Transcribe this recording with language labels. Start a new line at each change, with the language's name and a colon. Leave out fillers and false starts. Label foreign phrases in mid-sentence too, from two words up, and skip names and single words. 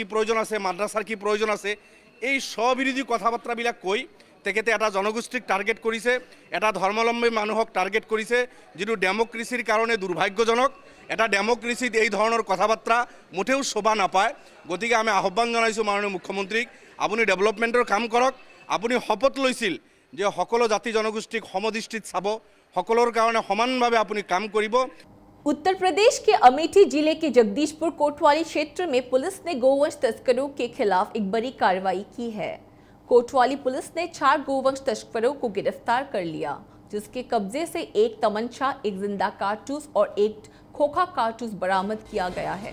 Assamese: প্ৰয়োজন আছে মাদ্ৰাছাৰ কি প্ৰয়োজন আছে এই স্ববিৰোধী কথা বাৰ্তাবিলাক কৈ তেখেতে এটা জনগোষ্ঠীক টাৰ্গেট কৰিছে এটা ধৰ্মাৱলম্বী মানুহক টাৰ্গেট কৰিছে যিটো ডেমক্ৰেচিৰ কাৰণে দুৰ্ভাগ্যজনক এটা ডেমক্ৰেচিত এই ধৰণৰ কথা বাৰ্তা মুঠেও শোভা নাপায় গতিকে আমি আহ্বান জনাইছোঁ মাননীয় মুখ্যমন্ত্ৰীক আপুনি ডেভেলপমেণ্টৰ কাম কৰক আপুনি শপত লৈছিল যে সকলো জাতি জনগোষ্ঠীক সমদৃষ্টিত চাব সকলৰ কাৰণে সমানভাৱে আপুনি কাম কৰিব।
Hindi: उत्तर प्रदेश के अमेठी जिले के जगदीशपुर कोतवाली क्षेत्र में पुलिस ने गोवंश तस्करों के खिलाफ एक बड़ी कार्रवाई की है। कोतवाली पुलिस ने 4 गोवंश तस्करों को गिरफ्तार कर लिया जिसके कब्जे से एक तमंचा एक जिंदा कारतूस और एक खोखा कारतूस बरामद किया गया है।